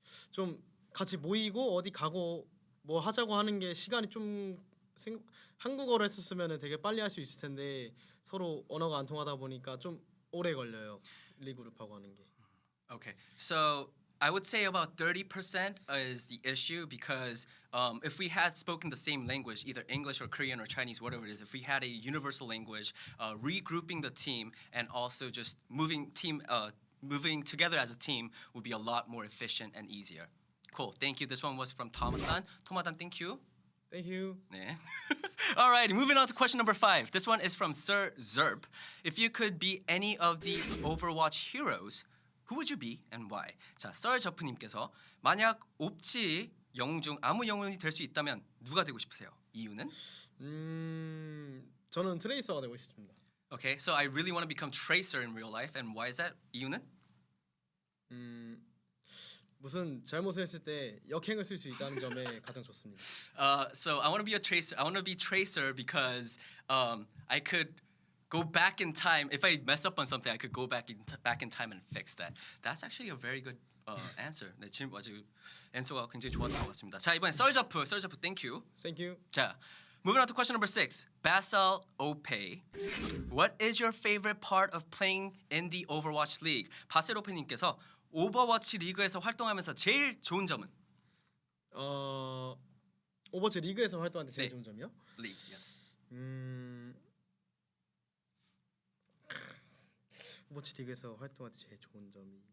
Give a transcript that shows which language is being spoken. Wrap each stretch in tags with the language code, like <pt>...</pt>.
<ko>좀 같이 모이고 어디 가고 뭐 하자고 하는 게 시간이 좀 한국어로 했었으면 되게 빨리 할 수 있을 텐데 서로 언어가 안 통하다 보니까 좀 오래 걸려요. 리그룹하고 하는 게.</ko> <en>Okay, so I would say about 30% is the issue because if we had spoken the same language, either English or Korean or Chinese, whatever it is, if we had a universal language, regrouping the team and also just moving together as a team would be a lot more efficient and easier. Cool, thank you. This one was from Tomadan. Tomadan, thank you. Thank you.</en> <ko>네.</ko> <en>All right, moving on to question number 5. This one is from Sir Zerp. If you could be any of the Overwatch heroes, who would you be and why?</en> <ko>자, Sir Zerp님께서 만약 옵치 영웅 중 아무 영웅이 될 수 있다면 누가 되고 싶으세요? 이유는? 저는 트레이서가 되고 싶습니다.</ko> <en>Okay, so I really want to become Tracer in real life, and why is that?</en> <ko>이유는? 무슨 잘못을 했을 때 역행을 쓸 수 있다는 점에 가장 좋습니다.</ko> <en>So I want to be a Tracer. I want to be Tracer because I could go back in time. If I mess up on something, I could go back in time and fix that. That's actually a very good answer.</en> <ko>네, 지금 아주 answer가 굉장히 좋았던 것 같습니다. 자, 이번엔 썰저프,</ko> <en>thank you. Thank you. 자, moving on to question number 6. Basal Ope. What is your favorite part of playing in the Overwatch League?</en> <ko>바셀 오페님께서 오버워치 리그에서 활동하면서 제일 좋은 점은? 오버워치 리그에서 활동할 때 제일 네. 좋은 점이요?</ko> <en>League, yes.</en> <ko>오버워치 리그에서 활동할 때 제일 좋은 점이</ko>